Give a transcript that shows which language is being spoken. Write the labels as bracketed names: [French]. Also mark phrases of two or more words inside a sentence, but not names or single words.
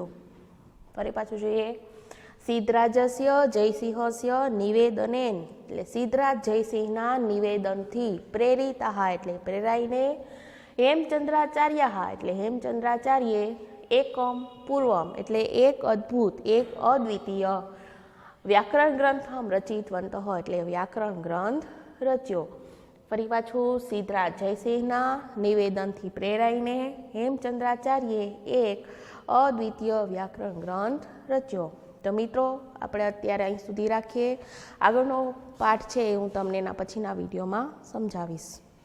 [Gujarati] ફરી પાછું જોઈએ [Sanskrit] सिद्धराजस्य जयसिंहस्य निवेदनेन [Gujarati] એટલે સિદ્ધરાજ જયસિંહના નિવેદનથી પ્રેરિતાઃ એટલે પ્રેરાઈને હેમચંદ્રાચાર્યાઃ એટલે હેમચંદ્રાચાર્યે [Sanskrit] एकम पूर्वम [Gujarati] એટલે એક અદ્ભુત એક અદ્વિતીય વ્યાકરણ [Sanskrit] ग्रंथम रचितवन्तः [Gujarati] એટલે વ્યાકરણ ગ્રંથ રચ્યો। ફરી પાછું સિદ્ધરાજ જયસિંહના નિવેદનથી પ્રેરાઈને હેમચંદ્રાચાર્યે એક અદ્વિતીય વ્યાકરણ ગ્રંથ રચ્યો। [Hindi] तो मित्रों [Gujarati] આપણે અત્યારે અહીં સુધી રાખીએ। આગળનો પાઠ છે હું તમને એના પછીના વિડીયોમાં સમજાવીશ।